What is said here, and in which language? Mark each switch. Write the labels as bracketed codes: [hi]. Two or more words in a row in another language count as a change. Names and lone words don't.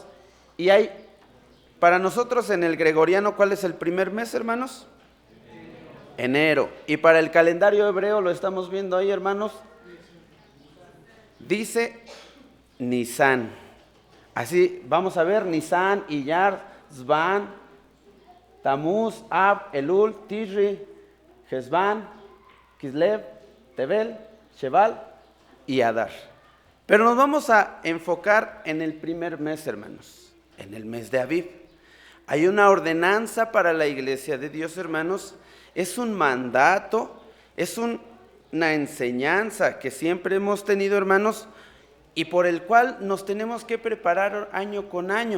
[es] Y hay, para nosotros en el gregoriano, ¿cuál es el primer mes, hermanos? Enero. Y para el calendario hebreo, lo estamos viendo ahí, hermanos, dice Nisan. Así vamos a ver Nisan, Iyar, Zvan, Tamuz, Ab, Elul, Tishri, Hesban, Kislev, Tebel, Sheval y Adar. Pero nos vamos a enfocar en el primer mes, hermanos, en el mes de Aviv. Hay una ordenanza para la iglesia de Dios, hermanos, es un mandato, es una enseñanza que siempre hemos tenido, hermanos, y por el cual nos tenemos que preparar año con año.